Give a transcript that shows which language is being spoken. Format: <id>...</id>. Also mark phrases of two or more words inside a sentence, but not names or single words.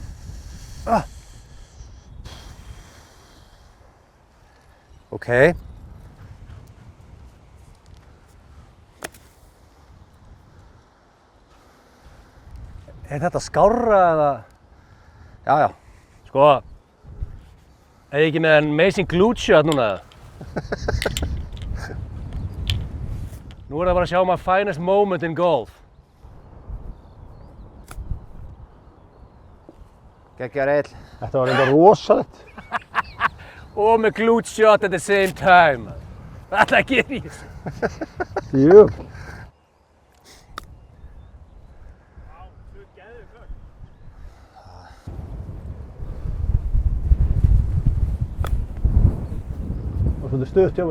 <is>Ok. Er þetta skárra eða? Já, já. Sko, er ég ekki með</is> <en>amazing glute shot</en> <is>núna? Nú er það bara að sjá</is> <en>my finest moment in golf.</en> <is>Geggjaður Egill. Þetta var eitthvað rosalegt. Og með</is> <en>glute shot at the same time.</en> <is>Þetta ger ég. Jú. Það var svolítið stutt hjá mér.</is>